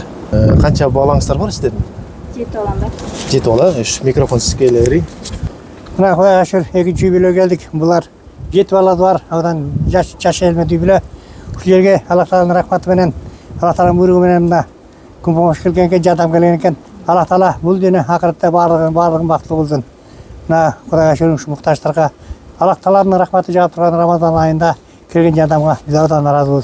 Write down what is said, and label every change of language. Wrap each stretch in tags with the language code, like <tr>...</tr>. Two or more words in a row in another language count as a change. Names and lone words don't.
<kk>Қанша балаңыздар бар сіздердің? 7 балам. 7 бала. Микрофон сізге берейін.</kk> <ky>Мына Кудайга шүкүр, экинчи үй бүлөгө келдик. Булар 7 бала бар. Андан жаш элме үй бүлө. Ушул жерге Аллах Тааланын рахматы менен, Аллах Тааланын буйругу менен мына күн помош келген экен, жардам келген экен. Аллах Таала бул дүйнө акыртта баардыгын бактылуу болсун. Мына Кудайга шүкүр, ушу муктаждарга Аллах Тааланын рахматы жаап турган Рамазан айында келген жардамга биз абдан ыраазыбыз.</ky>